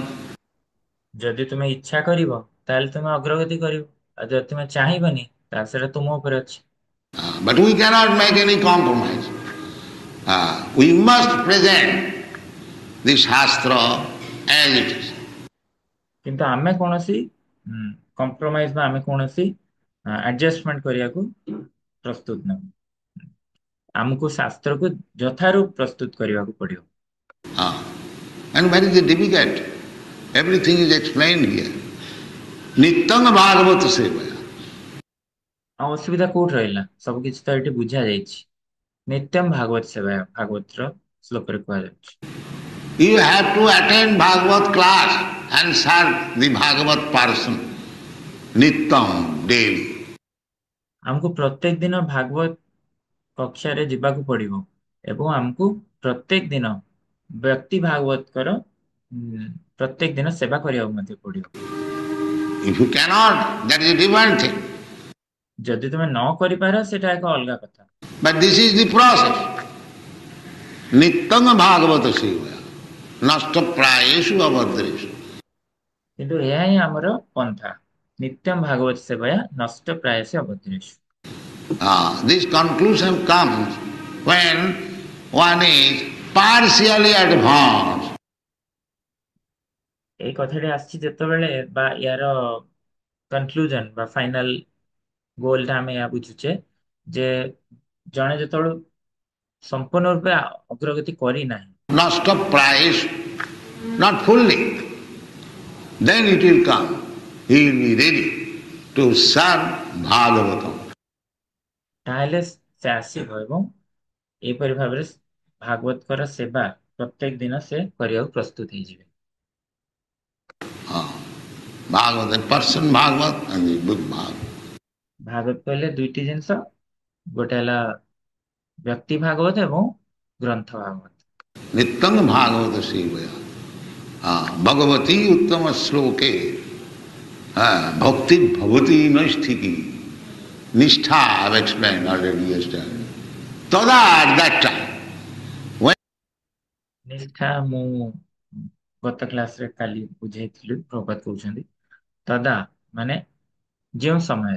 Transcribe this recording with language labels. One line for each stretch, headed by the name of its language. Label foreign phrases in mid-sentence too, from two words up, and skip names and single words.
Odia: ଯଦି ତୁମେ ଇଚ୍ଛା କରିବ ତାହେଲେ ତୁମେ ଅଗ୍ରଗତି କରିବ ଆଉ ଯଦି ତୁମେ ଚାହିଁବନି ତାହେଲେ ସେଟା ତୁମ ଉପରେ ଅଛି।
English: But we cannot make any compromise. We must present the Shastra as it is.
Odia: କିନ୍ତୁ ଆମେ କୌଣସି କମ୍ପ୍ରମାଇଜ ବା ଆମେ କୌଣସି ଆଡଜଷ୍ଟମେଣ୍ଟ କରିବାକୁ ପ୍ରସ୍ତୁତ ନାହିଁ ଆମକୁ ଶାସ୍ତ୍ରକୁ ଯଥାରୁ ପ୍ରସ୍ତୁତ କରିବାକୁ ପଡିବ।
English: And very difficult. Everything is explained here.
Sanskrit: Nityam Bhagavata Sevaya.
Odia: ଆଉ ଅସୁବିଧା କୋଉଠି ରହିଲା ସବୁ କିଛି ତ ଏଠି ବୁଝା ଯାଇଛି।
Sanskrit: ନିତ୍ୟମ ଭାଗବତ ସେବା
Odia: ଭାଗବତର ଶ୍ଲୋକରେ କୁହାଯାଉଛି।
English: You have to attend Bhagavat class and serve the Bhagavat person. Nityam, daily.
Odia: ଆମକୁ ପ୍ରତ୍ୟେକ ଦିନ ଭାଗବତ କକ୍ଷାରେ ଯିବାକୁ ପଡିବ ଏବଂ ଆମକୁ ପ୍ରତ୍ୟେକ ଦିନ ବ୍ୟକ୍ତି ଭାଗବତଙ୍କର ପ୍ରତ୍ୟେକ ଦିନ ସେବା କରିବାକୁ ମଧ୍ୟ ପଡିବ।
English: If you cannot, that is a different thing.
Odia: ଯଦି ତୁମେ ନ କରିପାର ସେଟା ଏକ ଅଲଗା କଥା।
English: But this is the process.
Sanskrit: Nityam Bhagavata Sevaya. Nasta prayeshu abhadreshu.
Odia: କିନ୍ତୁ ଏହା ହିଁ ଆମର ପନ୍ଥା
Sanskrit: ନିତ୍ୟମ ଭାଗବତ ସେବାୟ ନଷ୍ଟ ପ୍ରାୟସ ଅବଦ୍ରେଷୁ।
English: This conclusion comes when one is partially advanced.
Odia: এই କଥାଟି ଆସିଛି ଯେତେବେଳେ ବା ୟାର କନକ୍ଲୁଜନ ବା
English: final goal
Odia: ଆମେ ଏହା ବୁଝୁଛେ ଯେ ଜଣେ ଯେତେବେଳେ ସମ୍ପୂର୍ଣ୍ଣ ରୂପେ ଅଗ୍ରଗତି କରିନାହିଁ
Sanskrit: Nasta prayesh,
English: not fully. Then it will come. He will be ready to serve Bhagavatam.
Odia: ତାହେଲେ ସେ ଆସିବ ଏବଂ ଏହିପରି ଭାବରେ ଭାଗବତଙ୍କର ସେବା ପ୍ରତ୍ୟେକ ଦିନ ସେ କରିବାକୁ ପ୍ରସ୍ତୁତ ହେଇଯିବେ।
English: Bhagavad, the person Bhagavad and the book Bhagavad.
Odia: ଭାଗବତ କହିଲେ ଦୁଇଟି ଜିନିଷ ଗୋଟେ ହେଲା ବ୍ୟକ୍ତି ଭାଗବତ ଏବଂ ଗ୍ରନ୍ଥ ଭାଗବତ।
Sanskrit: Nityam Bhagavata Sevaya. Bhagavati Uttama Sloke. Bhakti Bhavati Naisthiti. Nishtha,
English: I have explained already yesterday. Tada at that time.
Odia: ନିଷ୍ଠା ମୁଁ ଗତ କ୍ଲାସରେ କାଲି ବୁଝେଇଥିଲି ପ୍ରଭାତ କହୁଛନ୍ତି ତଦା ମାନେ ଯେଉଁ ସମୟରେ